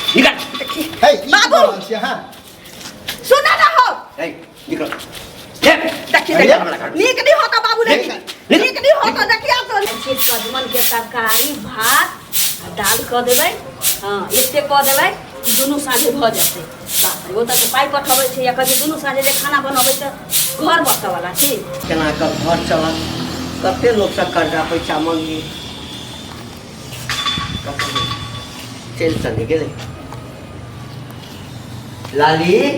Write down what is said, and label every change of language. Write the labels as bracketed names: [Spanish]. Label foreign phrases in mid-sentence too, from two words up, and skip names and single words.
[Maithili] निकल बाबू सुना ना हो निकल देखिए नीक नहीं होता बाबू नीक नहीं होता देखिए तो सजमन के तरकारी भात दाल क देबै हां एते क देबै कि दुनू साँझे भ जते बाप रे ओ त पाई पठबै छै या कथि दुनू साँझे जे खाना बनबै त घर बसै वाला छै केना क घर चलत कते लोग से कर्जा पैसा मांगी चल चल गेले लाली